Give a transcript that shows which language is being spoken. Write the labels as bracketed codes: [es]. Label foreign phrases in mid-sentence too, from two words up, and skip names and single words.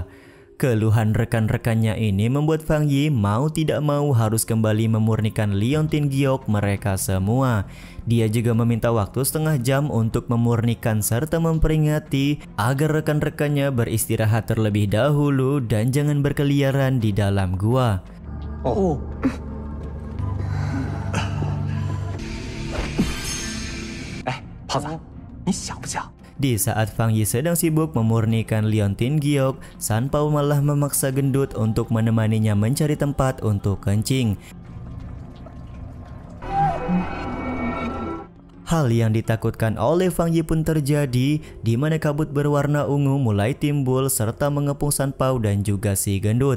[id] Keluhan rekan-rekannya ini membuat Fang Yi mau tidak mau harus kembali memurnikan liontin giok mereka semua. Dia juga meminta waktu setengah jam untuk memurnikan serta memperingati agar rekan-rekannya beristirahat terlebih dahulu dan jangan berkeliaran di dalam gua. [zh] 哦，哎，胖子，你想不想？ [id] Di saat Fang Yi sedang sibuk memurnikan liontin giok, Sanpao malah memaksa Gendut untuk menemaninya mencari tempat untuk kencing. Hal yang ditakutkan oleh Fang Yi pun terjadi, di mana kabut berwarna ungu mulai timbul serta mengepung Sanpao dan juga si Gendut.